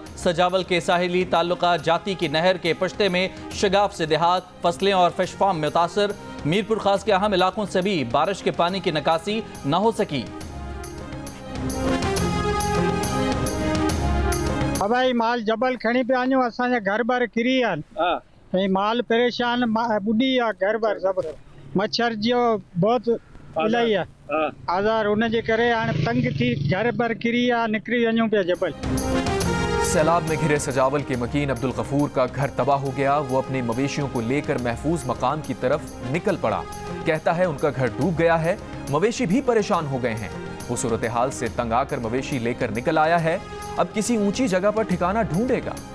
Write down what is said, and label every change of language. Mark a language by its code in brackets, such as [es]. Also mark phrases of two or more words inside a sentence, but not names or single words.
[ur] سجاول کے ساحلی تعلقہ جاتی کی نہر کے پشتے میں شگاف سے دیہات، فصلیں اور [en] fish farm [ur] متاثر. میرپور خاص کے اہم علاقوں سے بھی بارش کے پانی کی نکاسی نہ ہو سکی. [sd] भाई माल जबल खणी पे आयो, असांजा घर बार किरी आहिनि, माल परेशान, बुढ़ी आ घर बार सब। मच्छर जो बहुत इलाही आहे आज़ार, उनजे करे हाणे तंग थी घर बार किरी आ, निकरी वञूं पिया जबल। [ur] سیلاب میں گھرے سجاول کے مکین عبدالغفور کا گھر تباہ ہو گیا. وہ اپنے مویشیوں کو لے کر محفوظ مقام کی طرف نکل پڑا. کہتا ہے ان کا گھر ڈوب گیا ہے، مویشی بھی پریشان ہو گئے ہیں. وہ صورت حال سے تنگ آ کر مویشی لے کر نکل آیا ہے. اب کسی اونچی جگہ پر ٹھکانا ڈھونڈے گا.